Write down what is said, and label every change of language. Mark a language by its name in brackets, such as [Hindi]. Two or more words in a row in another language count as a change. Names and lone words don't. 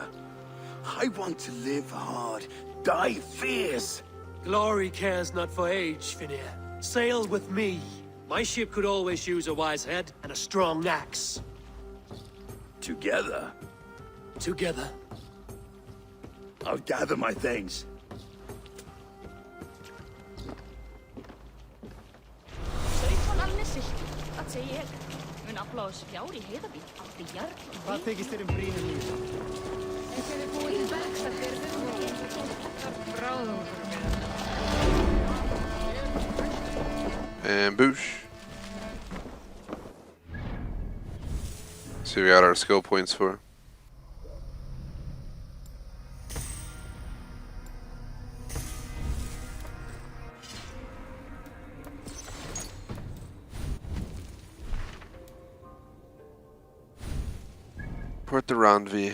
[English] I want to live hard, die fierce. Glory cares not for age, Finir. Sail with me. My ship could always use a wise head and a strong axe. Together? Together. I'll gather my things. [Icelandic] Hvað þykist þér brýnum í það? [English] Ambush. See, we got our skill points for. Port the Randvi.